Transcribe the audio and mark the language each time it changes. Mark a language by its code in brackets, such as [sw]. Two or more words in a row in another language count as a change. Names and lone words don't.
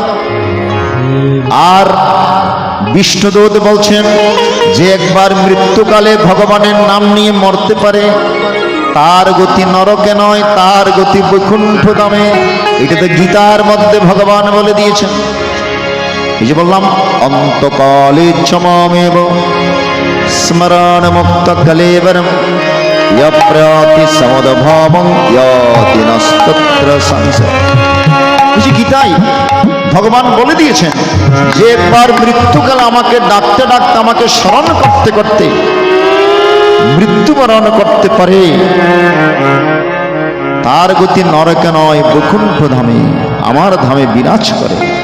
[bn] আর বিষ্ণুদূত বলছেন যে একবার মৃত্যুকালে ভগবানের নাম নিয়ে মরতে পারে, তার গতি নরকে নয়, তার গতি বৈকুণ্ঠ ধামে। এটা তো গীতার মধ্যে ভগবান বলে দিয়েছেন। এই যে বললাম, [sa] অন্তকালে চমামেব স্মরণ মুক্ত কলেবরম यप्रयाति समदभावं याति नस्तत्र संशयः। [bn] গীতায় ভগবান বলে দিয়েছেন যে একবার মৃত্যুকালে আমাকে ডাকতে ডাকতে, আমাকে স্মরণ করতে করতে মৃত্যুবরণ করতে পারে, তার গতি নরকে নয় বৈকুণ্ঠ ধামে, আমার ধামে বিরাজ করে।